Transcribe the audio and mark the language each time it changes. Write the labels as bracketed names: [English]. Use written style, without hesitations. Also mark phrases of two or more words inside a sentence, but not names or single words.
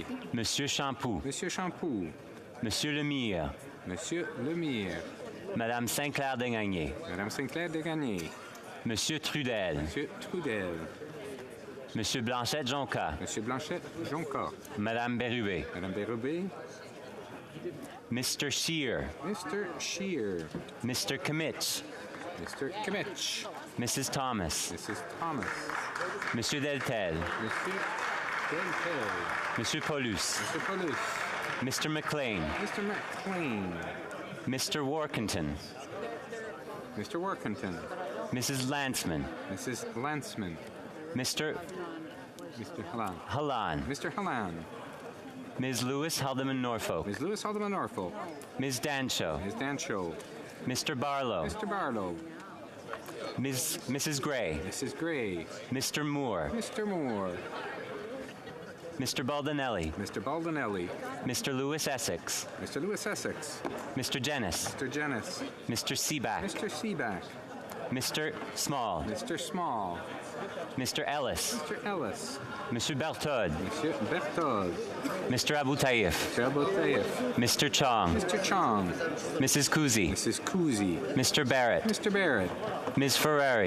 [French] Monsieur Champoux. Monsieur Champoux. Monsieur Lemire. Monsieur Lemire. Madame Saint-Clair-Degagné. Madame Saint-Clair-Degagné. Monsieur Trudel. Monsieur Trudel. Monsieur Blanchette-Jonca. Monsieur Blanchette-Jonca. Madame Bérubé. Madame Bérubé. [English] Mr. Scheer. Mr. Scheer. Mr. Kimmich. Mr. Kimmich. Mrs. Thomas. Mrs. Thomas. [French] Monsieur Deltel. Monsieur Deltel. Monsieur Paulus. Monsieur Paulus. [English] Mr. McLean. Mr. McLean. Mr. Workington. Mr. Workington. Mrs. Lanceman. Mrs. Lanceman. Mr. Hallan. Hallan. Mr. Hallan. Ms. Lewis Haldeman Norfolk. Ms. Lewis Haldeman Norfolk. Ms. Dancho. Ms. Dancho. Mr. Barlow. Mr. Barlow. Mrs. Gray. Mrs. Gray. Mr. Moore. Mr. Moore. Mr. Baldinelli. Mr. Baldinelli. Mr. Lewis Essex. Mr. Lewis Essex. Mr. Jennis. Mr. Jennis. Mr. Seaback. Mr. Seaback. Mr. Small. Mr. Small. Mr. Ellis. Mr. Ellis. [French] Monsieur Berthaud. Monsieur Berthaud. [English] Mr. Abu Taif. Mr. Abu Taif. Mr. Chong. Mr. Chong. Mrs. Kuzi. Mrs. Kuzi. Mr. Barrett. Mr. Barrett. Ms. Ferrari.